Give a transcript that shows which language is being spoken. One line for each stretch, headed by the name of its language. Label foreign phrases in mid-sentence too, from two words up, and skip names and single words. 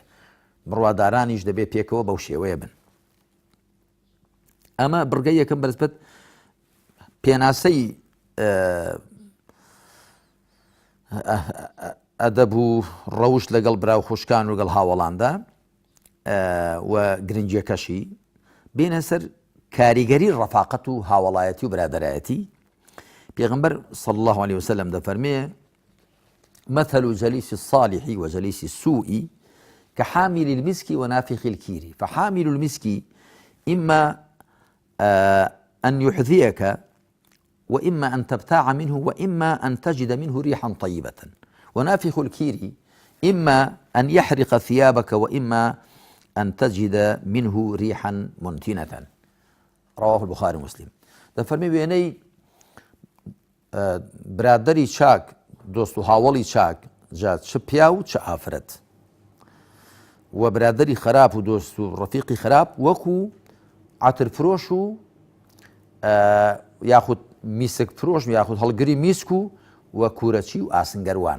Central Kurdish: بڕوادارانیش دەبێت پێکەوە بەو شێوەیە بن. ئەمە بڕگەی یەکەم بەنسبەت پێناسەی ئەدەب و ڕەوشت لەگەڵ براو خوشکان و لەگەڵ هاوڵاندا و گرنگیەکەشی بێنە سەر کاریگەری ڕەفاقەت و هاوڵایەتی و برادەرایەتی. پێغەمبەر
Arabic: صلى الله عليه وسلم
Central Kurdish: دەفەرمێ
Arabic: مثل جليس الصالح وجليس السوء كحامل المسك ونافخ الكير. فحامل المسك إما أن يحذيك، وإما أن تبتاع منه، وإما أن تجد منه ريحا طيبة. ونافخ الكير إما أن يحرق ثيابك، وإما أن تجد منه ريحا منتنة. رواه البخاري ومسلم.
Central Kurdish: دەفەرمێ وێنەی برادەری چاک، دۆست و هاوڵی چاک جات چ پیا و چ ئافرەت، و برادەری خراپ و دۆست و ڕەفیقی خراپ وەکو عەترفرۆش و یاخود میسک فرۆش یاخود هەڵگری میسک و کوورەچی و ئاسنگەروان.